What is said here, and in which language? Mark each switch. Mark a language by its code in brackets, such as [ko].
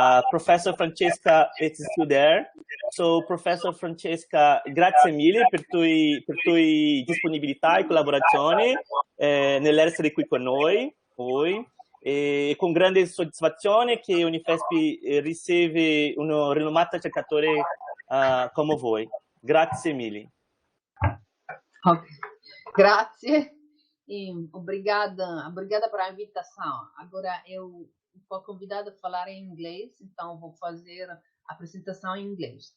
[en] Professor Francesca is still there. So, Professor Francesca, [it] grazie mille per tue disponibilità e collaborazione nell'essere qui con noi. E con grande soddisfazione che Unifesp riceve un rinomato ricercatore come voi. Grazie mille. [en] Okay. [pt] Grazie e obrigada pela invitação. Agora eu fui convidada a falar em inglês, então vou fazer a apresentação em inglês.